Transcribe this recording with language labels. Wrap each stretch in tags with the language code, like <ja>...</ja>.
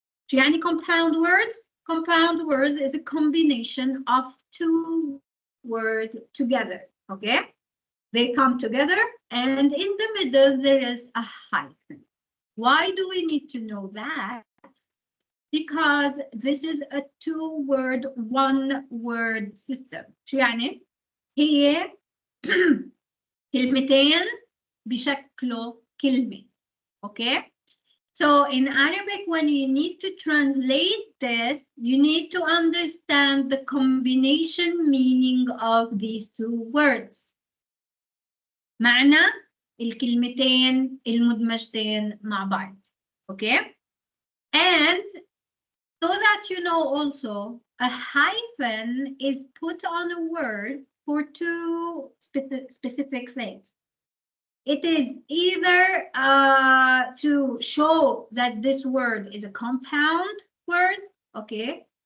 <ar>شو يعني</ar> <en>compound words? Compound words is a combination of two words together. Okay? They come together, and in the middle there is a hyphen. Why do we need to know that? Because this is a two-word, one-word system.</en> <ar>شو يعني؟ هي كلمتين بشكلوا كلمة.</ar> <en>Okay? So in Arabic, when you need to translate this, you need to understand the combination meaning of these two words.</en> <ar>معنى الكلمتين المدمجتين مع بعض.</ar> <en>Okay? And so that you know also, a hyphen is put on a word for two specific things. It is either to show that this word is a compound word, okay?</en>